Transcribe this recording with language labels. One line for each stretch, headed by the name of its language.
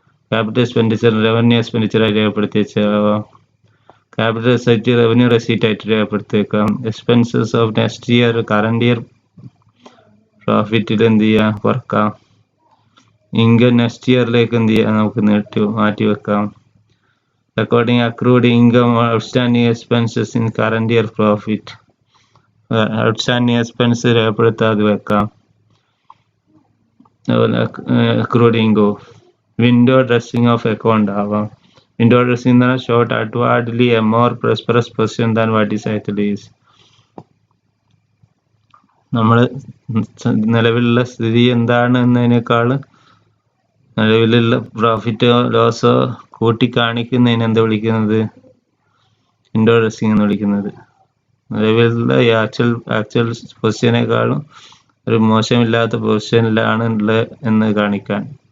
Malayalam: Capital expenditure revenue expenditure ആയിട്ട് രേഖപ്പെടുത്തി വെച്ചേക്കാം. ക്യാപിറ്റൽ റെസീറ്റ് റവന്യൂ റെസീറ്റ് ആയിട്ട് രേഖപ്പെടുത്തിയേക്കാം.
English: expenses of next year current year പ്രോഫിറ്റിൽ
Malayalam: എന്ത് ചെയ്യാം, കുറക്കാം. ഇൻകം നെക്സ്റ്റ് ഇയറിലേക്ക് എന്ത് ചെയ്യാം, നമുക്ക് മാറ്റി വെക്കാം.
English: Recording accrued income or outstanding expenses in current year profit.
Malayalam: Outstanding expense രേഖപ്പെടുത്താതെ വെക്കാം.
English: അതുപോലെ accrued income. Window dressing of account ആവാം. Window dressing
Malayalam: എന്ന് പറഞ്ഞാൽ
English: short outwardly a more prosperous position than what is actually is.
Malayalam: നമ്മൾ നിലവിലുള്ള സ്ഥിതി എന്താണ് എന്നതിനേക്കാൾ നിലവിലുള്ള പ്രോഫിറ്റോ ലോസോ കൂട്ടി കാണിക്കുന്നതിന് എന്താ വിളിക്കുന്നത്, വിൻഡോ ഡ്രസ്സിംഗ് എന്ന് വിളിക്കുന്നത്. നിലവിലുള്ള ആക്ച്വൽ പൊസിഷനേക്കാളും ഒരു മോശമില്ലാത്ത പൊസിഷനിലാണ് ഉള്ളത് എന്ന് കാണിക്കാൻ.